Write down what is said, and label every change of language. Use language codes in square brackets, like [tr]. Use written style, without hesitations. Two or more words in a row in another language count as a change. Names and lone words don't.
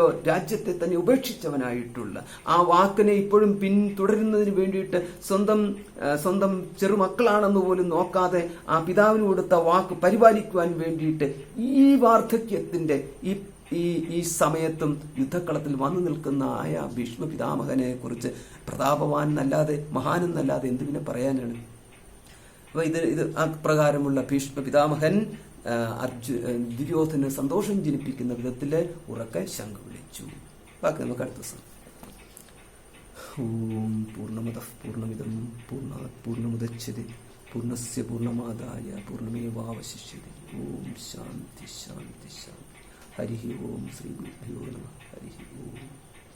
[ml] രാജ്യത്തെ തന്നെ ഉപേക്ഷിച്ചവനായിട്ടുള്ള, ആ വാക്കിനെ ഇപ്പോഴും പിന്തുടരുന്നതിന് വേണ്ടിയിട്ട് സ്വന്തം ചെറുമക്കളാണെന്ന് പോലും നോക്കാതെ ആ പിതാവിന് കൊടുത്ത വാക്ക് പരിപാലിക്കുവാൻ വേണ്ടിയിട്ട് ഈ വാർദ്ധക്യത്തിന്റെ ഈ സമയത്തും യുദ്ധക്കളത്തിൽ വന്നു നിൽക്കുന്ന ആയ ഭീഷ്മ പിതാമഹനെ കുറിച്ച് പ്രതാപവാൻ എന്നല്ലാതെ മഹാനെന്നല്ലാതെ എന്തിനെ പറയാനാണ്? അപ്പൊ ഇത് അപ്രകാരമുള്ള ഭീഷ്മ പിതാമഹൻ ദുര്യോധന സന്തോഷം ജനിപ്പിക്കുന്ന വിധത്തില് ഉറക്കെ ശംഖ് വിളിച്ചു. ബാക്കി നമുക്ക് അടുത്ത ദിവസം. [sa] ഓം പൂർണ്ണമദഃ പൂർണ്ണമിദം പൂർണ്ണാത് പൂർണ്ണമുദച്യതേ പൂർണ്ണസ്യ പൂർണ്ണമാദായ പൂർണ്ണമേവാവശിഷ്യതേ. ഓം ശാന്തി ശാന്തി ശാന്തി. ഹരി ഓം. ശ്രീ ഗുരുഭ്യോ നമഃ. ഹരി ഓം.